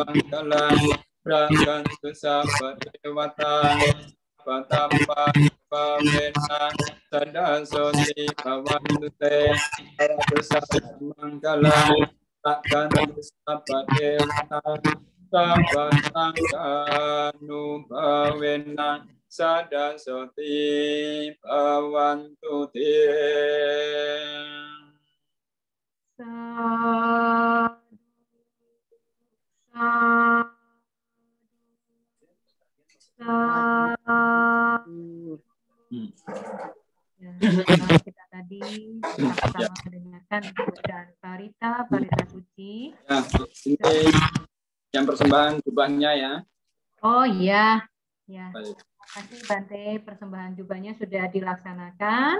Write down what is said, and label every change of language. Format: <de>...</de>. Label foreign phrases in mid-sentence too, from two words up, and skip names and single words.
<pi>งคลังรักขันตุสัพพเทวตาปัตตมปะภาเวนะสัดสุติภวันตุเตภวตุสัพพมังคลังรักขันตุสัพพเทวตาสัพพสังฆานุภาเวนะสัดสติภวันตุเต สาธุสาธุ</pi> <id>kita tadi sama-sama mendengarkan bacaan parita suci. Ya, ini yang persembahan jubahnya ya. Oh iya, ya. Baik. Terima kasih Bante, persembahan jubahnya sudah dilaksanakan.</id>